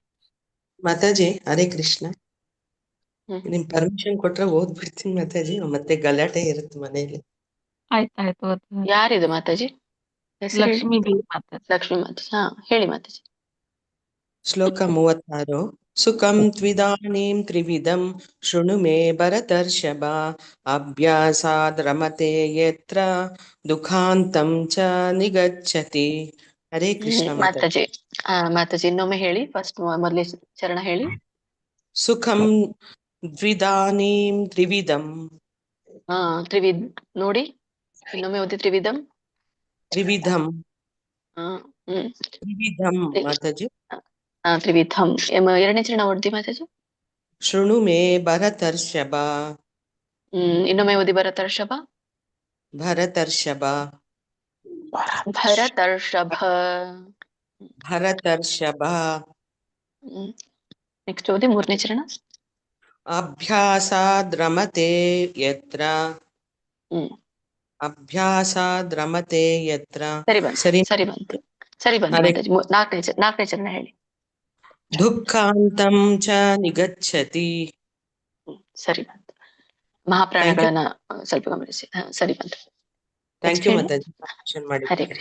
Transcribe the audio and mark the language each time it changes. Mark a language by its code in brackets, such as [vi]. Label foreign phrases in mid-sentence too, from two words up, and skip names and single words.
[kn] ಮಾತಾಜಿ ಹರೇ ಕೃಷ್ಣ. ಹ್ಮ್. ನಿಮ್ ಪರ್ಮಿಷನ್ ಕೊಟ್ರೆ ಓದ್ಬಿಡ್ತೀನಿ ಮಾತಾಜಿ, ಮತ್ತೆ ಗಲಾಟೆ ಇರುತ್ತೆ ಮನೆಯಲ್ಲಿ. ಆಯ್ತಾಯ್ತು ಓದ್ತೀನಿ. ಯಾರಿದು ಮಾತಾಜಿ? ಹೆಸರು ಹೇಳಿ. ಲಕ್ಷ್ಮೀ ಬಿ ಮಾತಾಜಿ. ಲಕ್ಷ್ಮೀ ಮಾತಾಜಿ. ಹೇಳಿ ಮಾತಾಜಿ. ಶ್ಲೋಕ 36. [sa] ಸುಖಂ ತ್ವಿದಾನೀಂ ತ್ರಿವಿಧಂ ಶೃಣು ಮೇ ಭರತರ್ಷಭ, ಅಭ್ಯಾಸಾದ್ ರಮತೆ ಯತ್ರ ದುಃಖಾಂತಂ ಚ ನಿಗಚ್ಚತಿ. [kn] ಹರೇ ಕೃಷ್ಣ ಮಾತಾಜಿ. ಮಾತಾಜಿ ಇನ್ನೊಮ್ಮೆ ಹೇಳಿ. ಫಸ್ಟ್ ಮೊದಲೇ ಚರಣ ಹೇಳಿ. [sa] ಸುಖಂ ದ್ವಿದಾನೀಂ ತ್ರಿವಿಧಂ. [kn] ತ್ರಿವಿಧ್ ನೋಡಿ, ಇನ್ನೊಮ್ಮೆ ಓದಿ. ತ್ರಿವಿಧಂ. [sa] ತ್ರಿವಿಧಂ ಹ್ಮ್ [kn] ತ್ರಿವಿಧಂ ಮಾತಾಜಿ. ತ್ರಿವಿಧಂ. ಎರಡನೇ ಚರಣ ಓದಿ ಮಾತಾಜಿ. [sa] ಶೃಣು ಮೇ ಭರತರ್ಷಭ. [kn] ಇನ್ನೊಮ್ಮೆ ಓದಿ. ಭರತರ್ಷಭ. [sa] ಭರತರ್ಷಭ ಭರತರ್ಷಭ. ಭರತರ್ಷಭ. [kn] ನೆಕ್ಸ್ಟ್ ಓದಿ ಮೂರನೇ ಚರಣ. [sa] ಅಭ್ಯಾಸಾದ್ ರಮತೆ ಯತ್ರ. ಹ್ಮ್ ಅಭ್ಯಾಸಾದ್ ರಮತೆ ಯತ್ರ. [kn] ಸರಿ ಬಂತು. ಸರಿ. ಸರಿ ಬಂತು. ಸರಿ ಬಂತು ಹರೇ ಮಾತಾಜಿ. ನಾಲ್ಕನೇ ಚರಣ ಹೇಳಿ. [sa] ದುಃಖಾಂತಂ ಚ ನಿಗಚ್ಚತಿ. [kn] ಸರಿ ಬಂತು. ಮಹಾಪ್ರಾಣಗಳನ್ನ ಸ್ವಲ್ಪ ಗಮನಿಸಿ. ಸರಿ ಬಂತು. [en] thank you [kn] ಹೇಳಿ. ಮಾತಾಜಿ. ಹರೇ ಕೃಷ್ಣ.